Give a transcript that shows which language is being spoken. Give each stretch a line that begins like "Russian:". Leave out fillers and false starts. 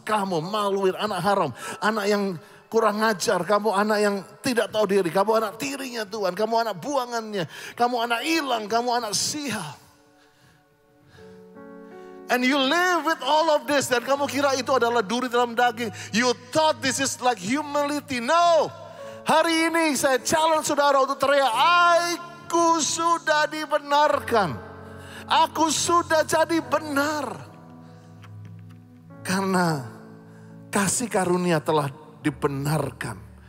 Indonesian: Kamu maluin anak haram, anak yang kurang ajar, kamu anak yang tidak tahu diri, kamu anak tirinya Tuhan, kamu anak buangannya, kamu anak hilang, kamu anak sial.
English: And you live with all of this
Indonesian: dan kamu kira itu adalah duri dalam daging.
English: You thought this is like humility. No.
Indonesian: Hari ini saya challenge saudara untuk teriak, aku sudah dibenarkan. Aku sudah jadi benar. Karena kasih karunia telah dibenarkan.